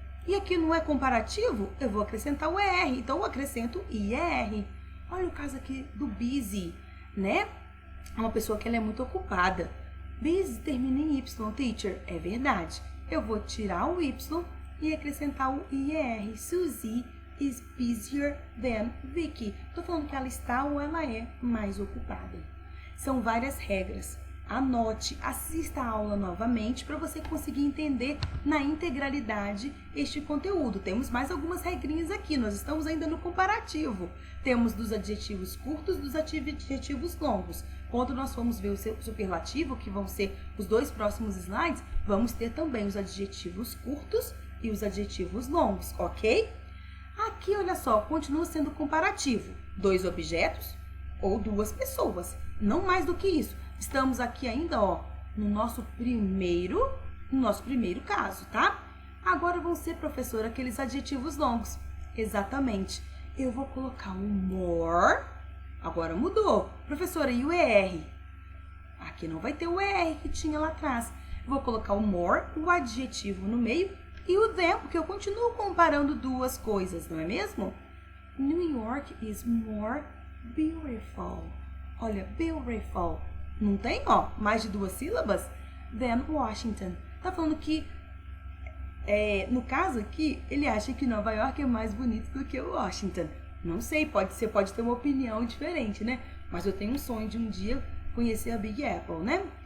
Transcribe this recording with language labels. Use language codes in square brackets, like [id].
[pt] E aqui não é comparativo, eu vou acrescentar o ER. Então, eu acrescento IER. Olha o caso aqui do busy, né? É uma pessoa que ela é muito ocupada. Busy termina em Y, teacher. É verdade. Eu vou tirar o Y e acrescentar o IER. [en] Suzy is busier than Vicky. [pt] Estou falando que ela está ou ela é mais ocupada. São várias regras. Anote, assista a aula novamente para você conseguir entender na integralidade este conteúdo. Temos mais algumas regrinhas aqui, nós estamos ainda no comparativo. Temos dos adjetivos curtos, dos adjetivos longos. Quando nós formos ver o superlativo, que vão ser os 2 próximos slides, vamos ter também os adjetivos curtos e os adjetivos longos, ok? Aqui, olha só, continua sendo comparativo. 2 objetos ou 2 pessoas, não mais do que isso. Estamos aqui ainda, ó, no nosso primeiro caso, tá? Agora vão ser, professora, aqueles adjetivos longos. Exatamente. Eu vou colocar um more. Agora mudou. Professora, e o ER? Aqui não vai ter o ER que tinha lá atrás. Eu vou colocar o more, o adjetivo no meio e o them, porque eu continuo comparando 2 coisas, não é mesmo? [en] New York is more beautiful. [pt] Olha, beautiful. Não tem, ó, mais de 2 sílabas? [en] Than Washington. [pt] Tá falando que, no caso aqui, ele acha que Nova York é mais bonito do que o Washington. Não sei, você pode ter uma opinião diferente, né? Mas eu tenho um sonho de um dia conhecer a Big Apple, né?